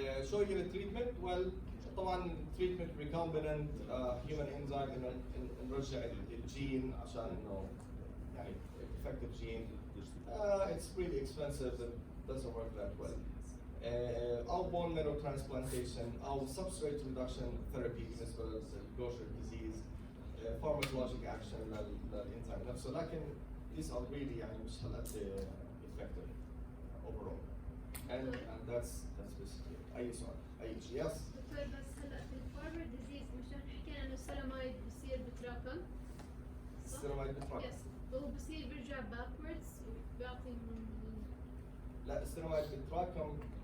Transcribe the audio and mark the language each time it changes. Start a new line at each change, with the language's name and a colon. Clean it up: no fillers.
Arabic: شو هي التريتمنت؟ well طبعا
English: treatment recombinant human enzyme
Arabic: إنه نرجع الجين عشان إنه يعني effective gene.
English: It's really expensive and doesn't work that well. أو bone marrow transplantation أو substrate reduction therapy
Arabic: بالنسبة للجوشر
English: disease. Pharmacologic action
Arabic: للإنزيم نفسه لكن
English: these are really
Arabic: يعني مش هالقد
English: effective overall. And that's basically it.
Arabic: أي سؤال؟ أي شيء؟ Yes. دكتور بس هلا في الفارمر ديزيز مش حكينا انه السيرامايد بصير بتراكم. السيرامايد بتراكم. يس وهو بصير بيرجع باكوردز وبيعطي من لا السيرامايد بتراكم.